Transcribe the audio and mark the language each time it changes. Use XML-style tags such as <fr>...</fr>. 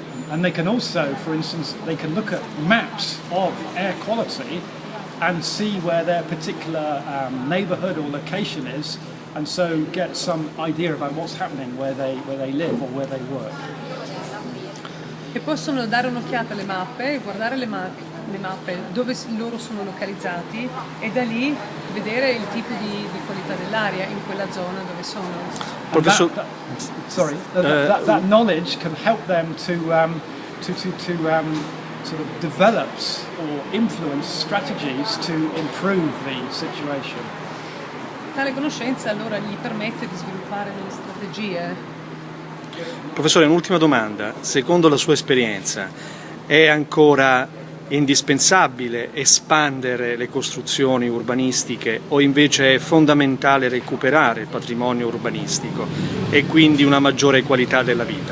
<en>And they can also, for instance, they can look at maps of air quality and see where their particular neighbourhood or location is, and so get some idea about what's happening where they live or where they work.</en> <it>E possono dare un'occhiata alle mappe, guardare le mappe dove loro sono localizzati e da lì vedere il tipo di qualità dell'aria in quella zona dove sono.</it> <en>That knowledge can help them to sort of develop or influence strategies to improve the situation.</en> <it>Tale conoscenza allora gli permette di sviluppare delle strategie. Professore, un'ultima domanda. Secondo la sua esperienza, è ancora indispensabile espandere le costruzioni urbanistiche o invece è fondamentale recuperare il patrimonio urbanistico e quindi una maggiore qualità della vita?</it>